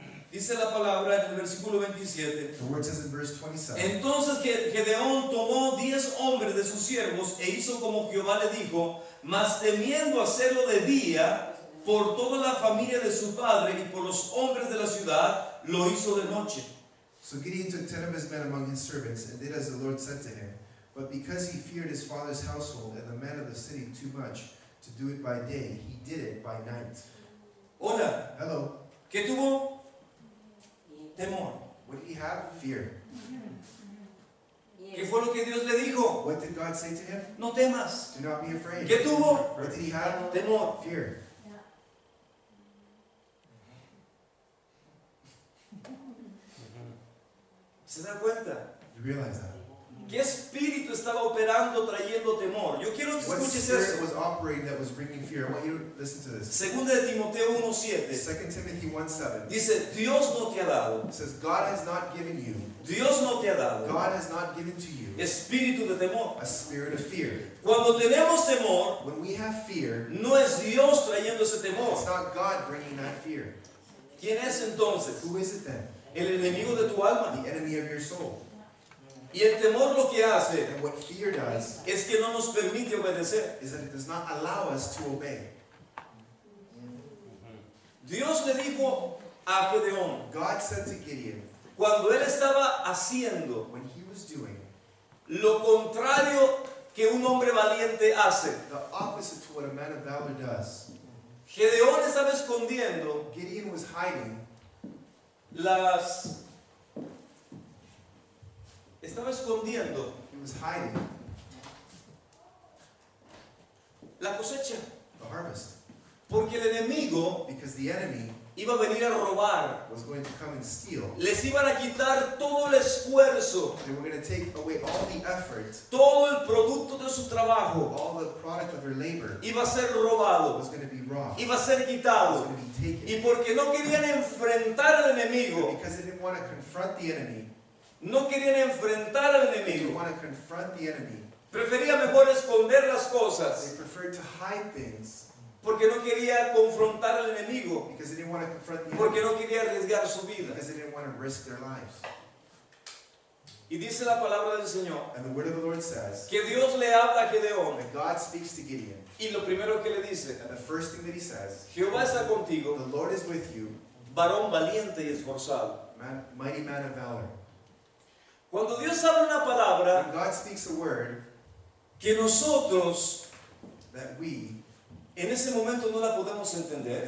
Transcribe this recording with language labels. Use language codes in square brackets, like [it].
[es] Dice la palabra en el versículo 27. [en] The word says in verse 27, [es] Entonces Gedeón tomó 10 hombres de sus siervos e hizo como Jehová le dijo, mas temiendo hacerlo de día por toda la familia de su padre y por los hombres de la ciudad, lo hizo de noche. [en] So Gideon took 10 of his men among his servants and did as the Lord said to him. But because he feared his father's household and the men of the city too much to do it by day, he did it by night. [es] Hola, [en] Hello. [es] ¿qué tuvo? Temor. [en] What did he have? Fear. [es] ¿Qué fue lo que Dios le dijo? [en] What did God say to him? [es] No temas. [en] Do not be afraid. [es] ¿Qué tuvo? [en] What did he have? [es] Temor. [en] Fear. [es] ¿Se da cuenta? [en] You realize that? [es] ¿Qué espíritu estaba operando trayendo temor? Yo quiero que [en] What [es] escuches [en] spirit [es] eso. [en] was operating that was bringing fear? I want you to listen to this. [es] Segunda de Timoteo 1:7 [en] 2 Timothy 1:7 [es] dice, Dios no te ha dado, [en] says, God has not given you, [es] Dios no te ha dado [en] God has not given to you [es] espíritu de temor. [en] a spirit of fear. [es] Cuando tenemos temor, [en] When we have fear, [es] no es Dios trayendo ese [en] it's [es] temor. [en] not God bringing that fear. [es] ¿Quién es entonces? [en] Who is it then? [es] El enemigo de tu alma. [en] The enemy of your soul. [es] Y el temor lo que hace [en] And what fear does [es] es que no nos permite obedecer. [en] is that it does not allow us to obey. [es] Dios le dijo a Gedeón, [en] God said to Gideon, [es] cuando él estaba haciendo [en] when he was doing [es] lo contrario que un hombre valiente hace, [en] the opposite to what a man of valor does, [es] Gedeón estaba escondiendo [en] Gideon was hiding [es] estaba escondiendo la cosecha, [en] the harvest, [es] porque el enemigo [en] because the enemy [es] iba a venir a robar, [en] was going to come and steal. [es] les iban a quitar todo el esfuerzo, [en] They were going to take away all the effort, [es] todo el producto de su trabajo, [en] all the product of their labor [es] iba a ser robado, [en] was going to be robbed, [es] iba a ser [en] was [es] quitado, [en] going to be taken. [es] y porque no querían enfrentar al enemigo, [en] Because they didn't want to confront the enemy, [es] no querían enfrentar al [en] they didn't [es] enemigo, [en] want to confront the enemy. [es] prefería mejor esconder las [en] They [es] cosas, [en] preferred to hide things [es] porque no quería confrontar al enemigo, [en] because they didn't want to confront the [es] porque [en] enemy, [es] no quería arriesgar su vida. [en] because they didn't want to risk their lives. [es] Y dice la palabra del Señor [en] And the word of the Lord says [es] que Dios le habla a Gedeón [en] that God speaks to Gideon, [es] y lo primero que le dice, [en] and the first thing that he says, [es] Jehová está contigo, [en] the Lord is with you, [es] varón valiente y esforzado. [en] mighty man of valor. [es] Cuando Dios habla una palabra [en] When God speaks a word [es] que nosotros [en] that we, [es] en ese momento no la podemos entender,